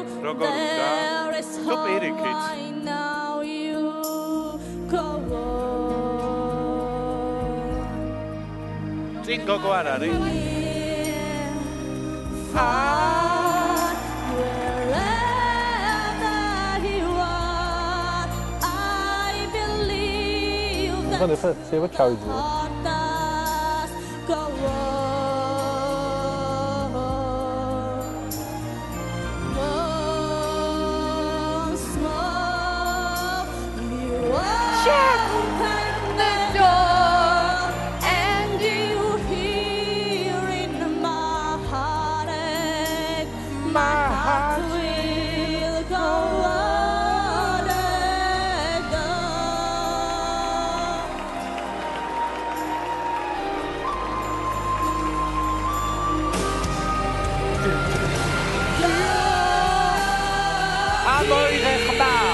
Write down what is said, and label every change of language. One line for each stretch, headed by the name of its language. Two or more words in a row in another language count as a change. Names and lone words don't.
English: There is
Georgian: თუ პირიქით.
English: Now you go on.
Georgian: წინ გოგო არ არის?
English: Wherever you are, I believe that
Georgian: შეიძლება ჩავიძიო.
English: go on. Once more, you open the door, and you hear in my heartache, my heart will go on and on.
Georgian: ამოიღე ხმა.